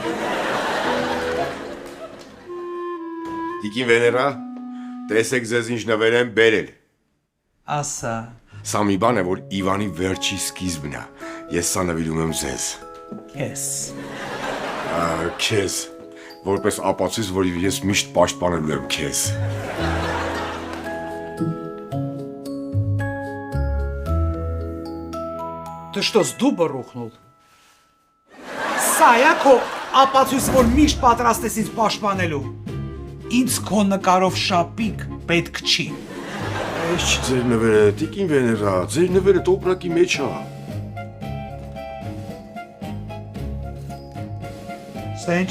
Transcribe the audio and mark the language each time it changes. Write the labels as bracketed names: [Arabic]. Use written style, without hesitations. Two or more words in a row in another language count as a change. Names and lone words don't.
[Armenian] Տիկին Վեներա, տեսեք ձեզ ինչ նվեր եմ բերել։ Ասա։ Սա մի բան է, որ Իվանի վերջի սկիզբն է։ Ես սա նվիրում եմ ձեզ։ Քեզ։ Քեզ, որպես ապացույց, որ ես միշտ պաշտպանելու եմ քեզ։ [Russian] Ты что, с дуба рухнул? [Armenian] Սա է քո ապացույց, որ միշտ պատրաստ ես ինձ պաշտպանելու։ Ինձ քո նկարով շապիկ պետք չի։ Այս չի ձեր նվերը, տիկին Վեներա, ձեր նվերը տոպրակի մեջ է։ Սա ինչ։